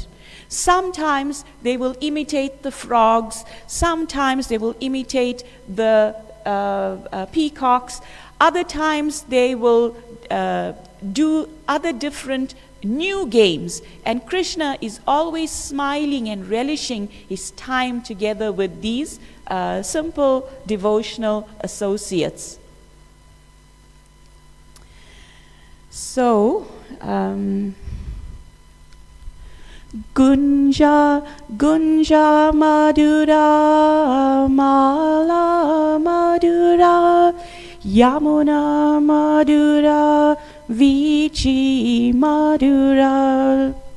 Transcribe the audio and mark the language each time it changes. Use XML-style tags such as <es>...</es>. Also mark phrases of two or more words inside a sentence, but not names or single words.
<en>Sometimes they will imitate the frogs, sometimes they will imitate the peacocks, other times they will do other different new games, and Krishna is always smiling and relishing his time together with these simple devotional associates. So,</en> <sa>गुञ्जा, गुञ्जा मधुरा, माला मधुरा, यमुना मधुरा, वीचि मधुरा.</sa>